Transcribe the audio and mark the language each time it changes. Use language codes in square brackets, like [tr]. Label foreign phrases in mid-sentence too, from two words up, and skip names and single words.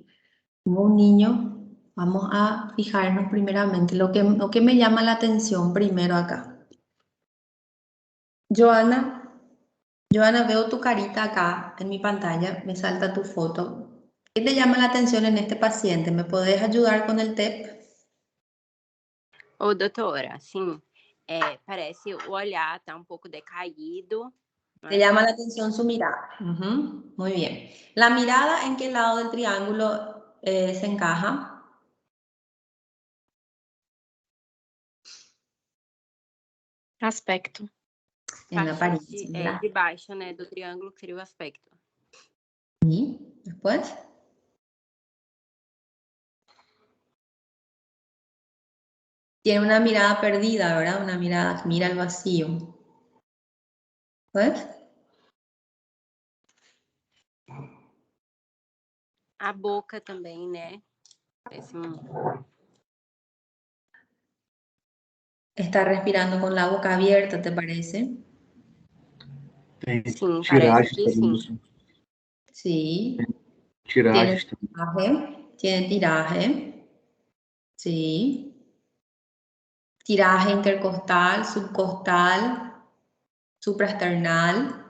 [es] Como un niño, vamos a fijarnos primeramente lo que me llama la atención primero acá. Joana, veo tu carita acá en mi pantalla, me salta tu foto. ¿Qué te llama la atención en este paciente? ¿Me podés ayudar con el TEP? [pt] Ô, doutora, sim, parece o olhar tá um pouco decaído. [es] Te llama la atención su mirada. Muy bien. ¿La mirada en qué lado del triángulo se encaja? [pt] Aspecto. [es] En la [pt] Parte [es] apariencia, ¿verdad? [pt] de baixo, né, do triângulo, que seria o aspecto. [es] Y después. Tiene una mirada perdida, ¿verdad? Una mirada que mira al vacío. ¿Pues? [pt] A boca também, né? Parece [es] Está respirando con la boca abierta, ¿te parece? [pt] Sim, parece que sim. [es] Sí. [pt] Tiragens também. [es] Tiene tiraje. Sí. Tiraje intercostal, subcostal, supraesternal.